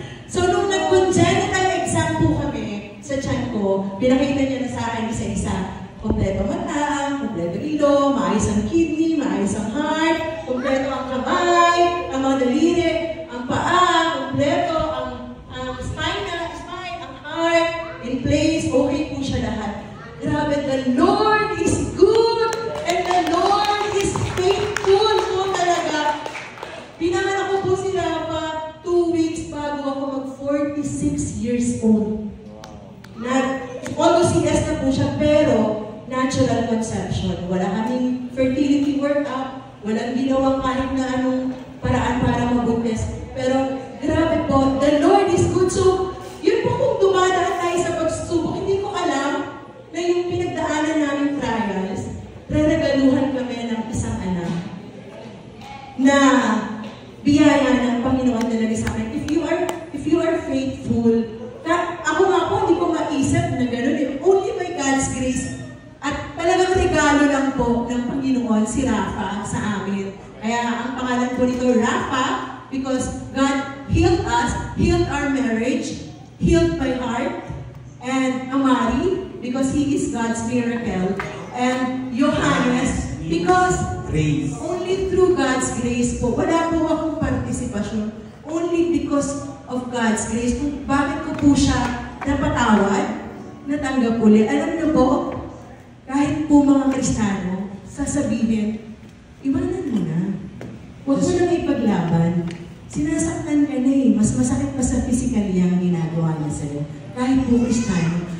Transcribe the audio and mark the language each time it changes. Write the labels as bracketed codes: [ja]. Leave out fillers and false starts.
[tl] So, nung nag-congenital exam po kami sa tiyan ko, pinakita niya na sa akin isa-isa. Kompleto mata, kompleto ilong, maayos ang kidney, maayos ang heart, kompleto ang kamay, ang mga daliri, ang paa, kompleto ang spine, ang heart, in place, okay po siya lahat. [en] Grabe, the Lord is good and the Lord is faithful [tl] po talaga. Pinanganak ko po si Rafa 2 weeks bago ako mag-46 years old. Almost CS na po siya, pero natural conception. Wala kaming fertility workup, walang ginawang kahit na anong paraan para mabuntis. Pero grabe po, [en] the Lord is good. [tl] So, yun po kung dumadaan tayo sa pagsubok, hindi ko alam na yung pinagdaanan namin trials, reregaluhan kami ng isang anak na biyaya ng Panginoon talaga sa akin. [en] If you are faithful, [tl] ako nga po, hindi ko maisip na gano'n. [en] Only by God's grace. [tl] At talagang regalo lang po ng Panginoon si Rafa sa amin. Kaya ang pangalan po nito, [en] Rafa, because God healed us, healed our marriage, healed my heart, and Amari, because he is God's miracle, and Johannes, because grace. Only through God's grace po. [tl] Wala po akong partisipasyon. [en] Only because of God's grace. [tl] Kung bakit ko po siya napatawad, natanggap ulit. Alam niyo po, kahit po mga Kristiyano, sasabihin, iwanan mo na. Huwag mo nang ipaglaban. Sinasaktan ka na eh. Mas masakit pa sa physically ang ginagawa niya sa'yo. Kahit po Kristiyano.